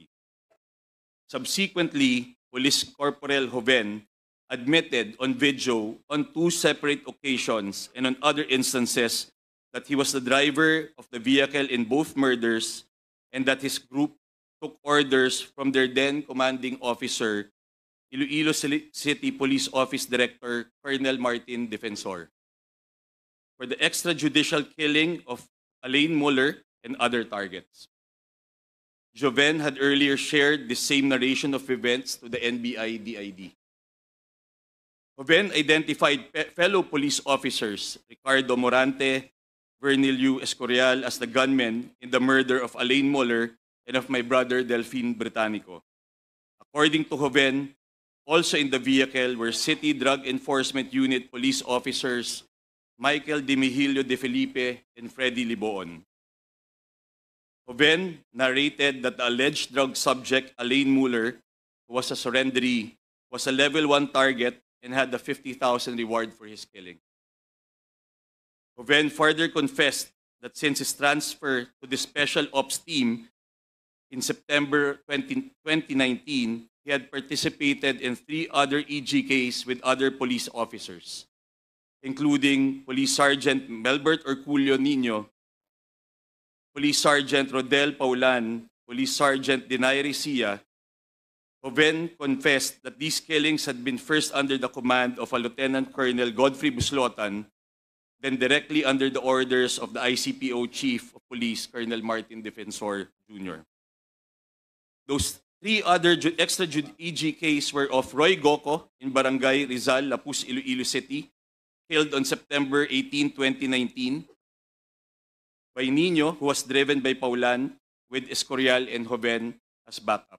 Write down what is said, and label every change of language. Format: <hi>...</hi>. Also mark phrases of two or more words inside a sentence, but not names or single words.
<en>Subsequently, Police Corporal Joven admitted on video on 2 separate occasions and on other instances that he was the driver of the vehicle in both murders and that his group took orders from their then commanding officer, Iloilo City Police Office Director Colonel Martin Defensor, for the extrajudicial killing of Elaine Muller and other targets. Joven had earlier shared the same narration of events to the NBI DID. Joven identified fellow police officers Ricardo Morante, Vernilio Escorial as the gunmen in the murder of Elaine Muller and of my brother Delfin Britannico. According to Joven, also in the vehicle were City Drug Enforcement Unit police officers Michael Dimihilio de Felipe and Freddy Liboon. Joven narrated that the alleged drug subject Elaine Muller, who was a surrenderee, was a level 1 target and had a 50,000 reward for his killing. Joven further confessed that since his transfer to the Special Ops team in September 2019, he had participated in 3 other EGKs with other police officers, including Police Sergeant Melbert Orculio Nino, Police Sergeant Rodel Paulan, Police Sergeant Denay Sia. Joven confessed that these killings had been first under the command of a Lieutenant Colonel Godfrey Buslotan, then directly under the orders of the ICPO Chief of Police, Colonel Martin Defensor Jr. Those 3 other extra EGKs were of Roy Goco in Barangay Rizal, Lapus, Iloilo City, killed on September 18, 2019, by Nino, who was driven by Paulan, with Escorial and Joven as backup.</en>